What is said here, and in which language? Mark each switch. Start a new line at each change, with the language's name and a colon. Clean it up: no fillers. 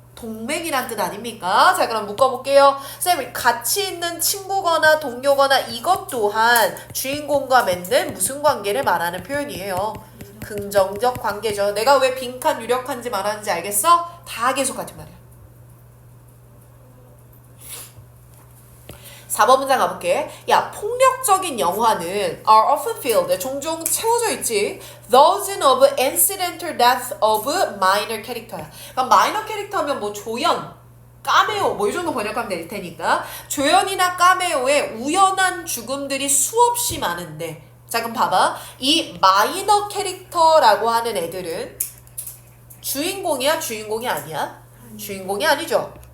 Korean: 동맹이란 뜻 아닙니까? 자 그럼 묶어볼게요. 쌤 가치 있는 친구거나 동료거나 이것 또한 주인공과 맺는 무슨 관계를 말하는 표현이에요. 긍정적 관계죠. 내가 왜 빈칸 유력한지 말하는지 알겠어? 다 계속 같은 말이야. 4번 문장 가볼게. 야 폭력적인 영화는
English: are often filled
Korean: 종종 채워져 있지.
English: Those of incidental death of minor character야.
Korean: 그럼 minor 캐릭터면 뭐 조연 까메오 뭐 이 정도 번역하면 될 테니까 조연이나 까메오의 우연한 죽음들이 수없이 많은데 자 그럼 봐봐. 이 마이너 캐릭터라고 하는 애들은 주인공이야 주인공이 아니야? 주인공이 아니죠.